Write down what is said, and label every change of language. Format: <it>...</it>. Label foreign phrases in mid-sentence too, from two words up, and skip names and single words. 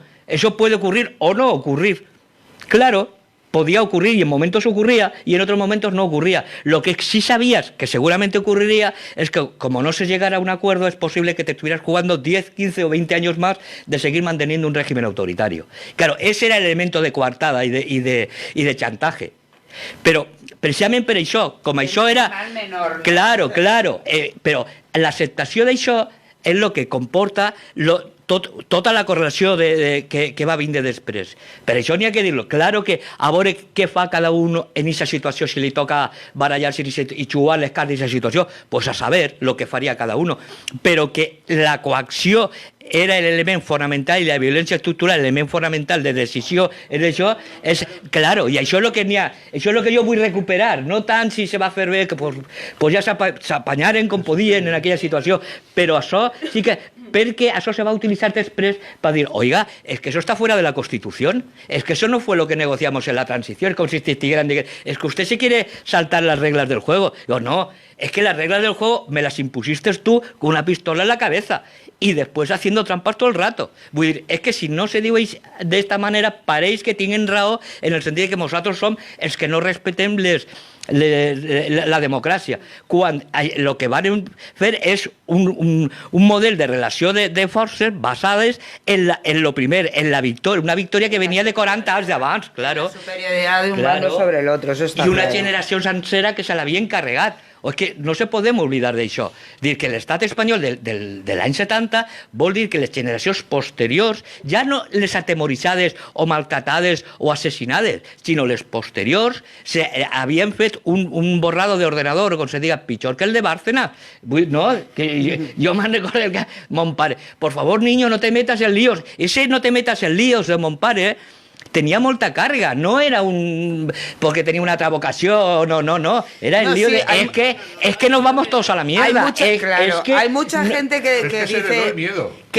<es>Eso puede ocurrir o no ocurrir. Claro, podía ocurrir y en momentos ocurría y en otros momentos no ocurría. Lo que sí sabías que seguramente ocurriría es que como no se llegara a un acuerdo es posible que te estuvieras jugando 10, 15 o 20 años más de seguir manteniendo un régimen autoritario. Claro, ese era el elemento de coartada y de chantaje.</es> <ca>Pero precisamente per això, com això era... Claro, però l'acceptació d'això és el que comporta tota la correlació que va vindre després. Per això n'hi ha que dir-lo. Claro que a veure què fa cada un en aquesta situació, si li toca barallar-se i jugar les cartes d'aquesta situació, pues a saber lo que faria</ca> <es>cada uno.</es> <ca>Però que la coacció era l'element fonamental i la violència estructural, l'element fonamental de decisió, és claro, i això és el que n'hi ha, això és el que jo vull recuperar, no tant si se va fer bé, que pues ja s'apanyaren com podien en aquella situació, però això sí que</ca> <es>porque eso se va a utilizar después para decir, oiga, es que eso está fuera de la Constitución, es que eso no fue lo que negociamos en la transición, como si estuvieran diciendo, es que usted se quiere saltar las reglas del juego. Digo, no, es que las reglas del juego me las impusiste tú con una pistola en la cabeza y después haciendo trampas todo el rato.</es> <ca>Vull dir,</ca> <es>es que si no se diueix de esta manera, paréis que tienen raó en el sentido de que nosotros</es> <ca>som els que no respetem la democràcia, quan el que van fer és un model de relació de forces basades en lo primer, en la victòria, una victòria que venia de 40 anys d'abans,</ca> <es>claro. La superioridad de un bando sobre el otro, eso está</es> <ca>i una</ca> <es>claro.</es> <ca>generació sencera que se l'havia encarregat. O és que no se podem oblidar d'això. Dir que l'estat espanyol de l'any 70 vol dir que les generacions posteriors, ja no les atemoritzades o maltratades o assassinades, sinó les posteriors, havien fet un borrado d'ordenador, com se diga, pitjor que el de Bárcena. No, que jo me'n recordo que mon pare,</ca> <es>por favor, niño, no te metas en líos. Ese no te metas en líos de</es> <ca>mon pare,</ca> <es>tenía</es> <ca>molta carga,</ca> <es>no era porque tenía</es> <ca>una altra</ca> <es>vocación, no, era el lío de es que nos vamos todos a la mierda. Hay mucha gente que dice miedo.</es>